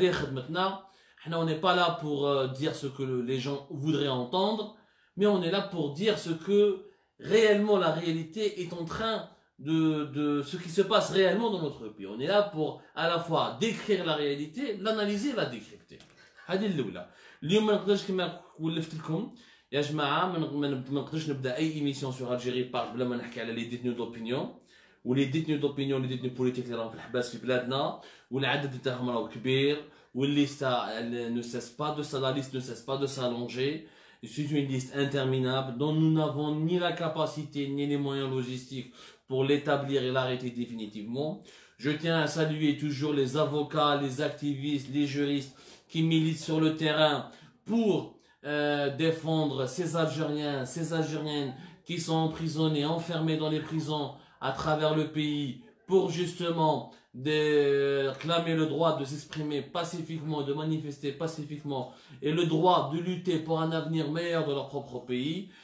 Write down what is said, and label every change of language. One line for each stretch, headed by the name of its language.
French: Allez, maintenant, on n'est pas là pour dire ce que les gens voudraient entendre, mais on est là pour dire ce que réellement la réalité est en train de ce qui se passe réellement dans notre pays. On est là pour à la fois décrire la réalité, l'analyser et la décrypter.
Arabic: هذه الأولى. اليوم ما نقدرش كما ولفت لكم يا جماعة ما نقدرش نبدا أي إيميسيون سور ألجيري بارك بلا ما نحكي على لي ديتنيو دوبينيون ولي ديتنيو دوبينيون لي ديتنيو بوليتيك اللي راهم في الحباس في بلادنا والعدد تاعهم راهو كبير والليستا
French: ne cesse pas de la liste ne cesse pas de s'allonger. C'est une liste interminable dont nous n'avons ni la capacité ni les moyens logistiques pour l'établir et l'arrêter définitivement. Je tiens à saluer toujours les avocats, les activistes, les juristes qui militent sur le terrain pour défendre ces Algériens, ces Algériennes qui sont emprisonnés, enfermés dans les prisons à travers le pays pour justement clamer le droit de s'exprimer pacifiquement, de manifester pacifiquement et le droit de lutter pour un avenir meilleur de leur propre pays.